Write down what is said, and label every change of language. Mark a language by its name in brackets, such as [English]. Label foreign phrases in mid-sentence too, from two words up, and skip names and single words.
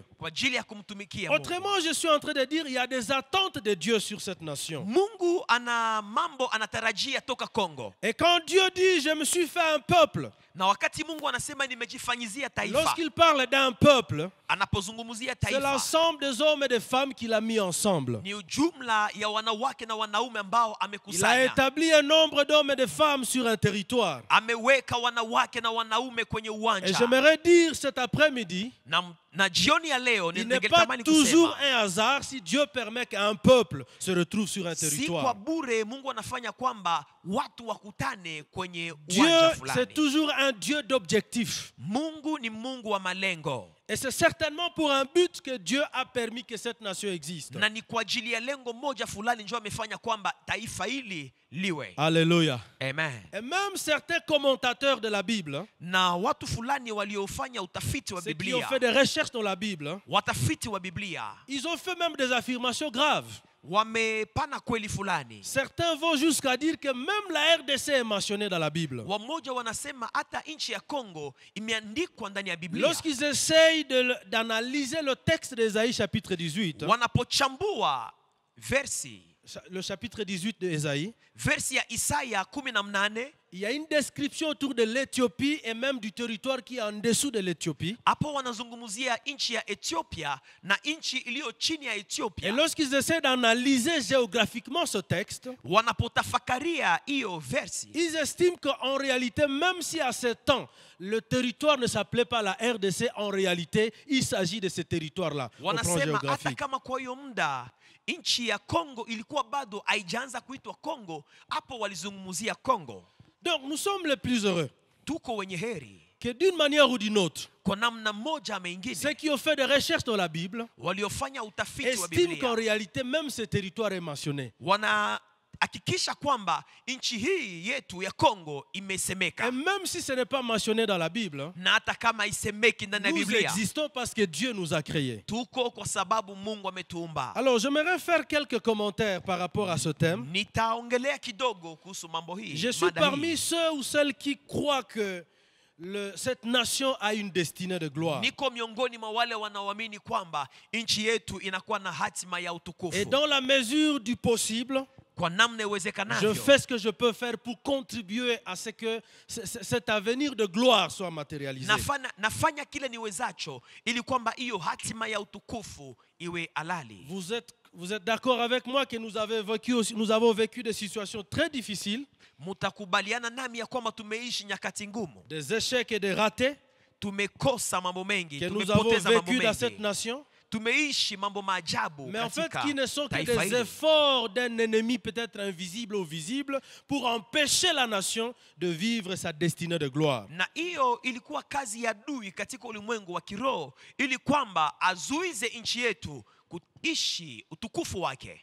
[French] Autrement, je suis en train de dire il y a des attentes de Dieu sur cette nation. Et quand Dieu dit je me suis fait un peuple, lorsqu'il parle d'un peuple, [Swahili] anapozungumzia [French] c'est [Swahili] taifa [French] l'ensemble des hommes et des femmes qu'il a mis ensemble. [Swahili] ni ujumla ya wanawake na wanaume ambao [French] Il a [Swahili] amekusanya. [French] établi un nombre d'hommes et de femmes sur un territoire. [Swahili] Ameweka wanawake na wanaume kwenye [French] Et [Swahili] uwanja. [French] j'aimerais dire cet après-midi, [Swahili] Na jioni ya leo [French] il n'est pas [Swahili] ningetamani [French] toujours [Swahili] kusema [French] un hasard si Dieu permet qu'un peuple se retrouve sur un [Swahili] si kwa [French] territoire. [Swahili] bure Mungu anafanya kwamba watu wakutane kwenye [French] Dieu, [Swahili] uwanja [French] c'est [Swahili] fulani. [French] toujours un Dieu d'objectifs. [Swahili] Mungu ni Mungu wa malengo. [French] Et c'est certainement pour un but que Dieu a permis que cette nation existe. [Swahili] Na ni kwa ajili ya lengo moja fulani ndio amefanya kwamba taifa hili liwe. [French] Alléluia. Amen. Et même certains commentateurs de la Bible, [Swahili] Na watu fulani waliofanya utafiti wa [French] ceux qui ont [Swahili] Biblia, [French] fait des recherches dans la Bible, [Swahili] watafiti wa Biblia [French] ils ont fait même des affirmations graves. [Swahili] wamepana kweli fulani. [French] Certains vont jusqu'à dire que même la RDC est mentionnée dans la Bible. [Swahili] Wamoja wanasema hata nchi ya Kongo imeandikwa ndani ya Biblia. [French] Lorsqu'ils essayent d'analyser le texte d'Ésaïe chapitre 18, [Swahili] Wanapochambua versi [French] le chapitre 18 d'Ésaïe, [Swahili] versi ya Isaya 18, [French] il y a une description autour de l'Éthiopie et même du territoire qui est en dessous de l'Éthiopie. [Swahili] hapo wanazungumzia nchi ya Ethiopia na nchi iliyo chini ya [French] Et [Swahili] Ethiopia. [French] lorsqu'ils essaient d'analyser géographiquement ce texte, [Swahili] Wanapotafakaria hiyo versi, [French] ils estiment qu'en réalité, même si à ce temps, le territoire ne s'appelait pas la RDC, en réalité, il s'agit de ce territoire-là, au plan [Swahili] wanasema hata [French] géographique. [Swahili] kama kwa hiyo muda nchi ya Kongo ilikuwa bado haijaanza kuitwa Kongo, hapo walizungumzia Kongo. [French] Donc nous sommes les plus heureux [Swahili] Tuko wenye heri [French] que d'une manière ou d'une autre, [Swahili] kwa namna moja ama ingine, [French] ceux qui ont fait des recherches dans la Bible [Swahili] waliofanya utafiti wa [French] estiment qu'en [Swahili] Biblia [French] réalité, même ce territoire est mentionné. [Swahili] wanahakikisha kwamba nchi hii yetu ya Kongo [French] Et [Swahili] imesemeka, [French] même si ce n'est pas mentionné dans la Bible, [Swahili] na hata kama isemeki ndani ya [French] nous [Swahili] Biblia, [French] existons parce que Dieu nous a créés. [Swahili] tuko kwa sababu Mungu ametuumba. [French] Alors, j'aimerais faire quelques commentaires par rapport à ce thème. [Swahili] Nitaongelea kidogo kuhusu mambo hii. [French] Je suis [Swahili] mada [French] parmi [Swahili] hii. [French] ceux ou celles qui croient que cette nation a une destinée de gloire. [Swahili] Niko miongoni mwa wale wanaoamini kwamba nchi yetu inakuwa na hatima ya utukufu. [French] Et dans la mesure du possible, [Swahili] Kwa namna [French] je [Swahili] iwezekanavyo, [French] fais ce que je peux faire pour contribuer à ce que cet avenir de gloire soit matérialisé. [Swahili] nafanya kile niwezacho ili kwamba hiyo hatima ya utukufu iwe halali. [French] Vous êtes d'accord avec moi que nous avons vécu des situations très difficiles, [Swahili] Mutakubaliana nami ya kwamba tumeishi nyakati ngumu, [French] des échecs et des ratés [Swahili] tumekosa mambo mengi, [French] que nous avons [Swahili] tumepoteza mambo [French] vécu dans cette [Swahili] mengi, [French] nation, [Swahili] tumeishi mambo maajabu [French] mais en fait [Swahili] katika [French] qui ne sont que [Swahili] taifa [French] des [Swahili] hili. [French] efforts d'un ennemi peut-être invisible ou visible pour empêcher la nation de vivre sa destinée de gloire. [Swahili] Na hiyo ilikuwa kazi ya adui katika ulimwengu wa kiroho ili kwamba azuize nchi yetu kuishi utukufu wake.